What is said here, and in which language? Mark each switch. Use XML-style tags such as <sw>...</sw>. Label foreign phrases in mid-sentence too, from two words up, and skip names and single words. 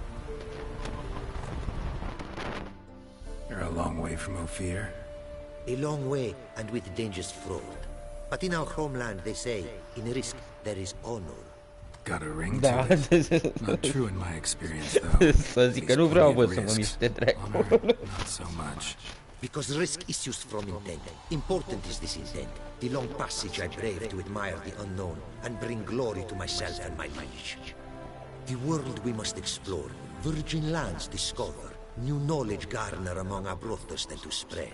<en>You're a long way from Ophir. A long way, and with dangerous fraud. But in our homeland, they say, in risk, there is honor. Got a ring to it. Not true in my experience, though.</en> <ro>Să zic că nu vreau, bă, să mă miște dracu.</ro> <en>Not so much. Because risk issues from intent. Important is this intent. The long passage I brave to admire the unknown and bring glory to myself and my liege. The world we must explore, virgin lands discover, new knowledge garner among our brothers than to spread.</en>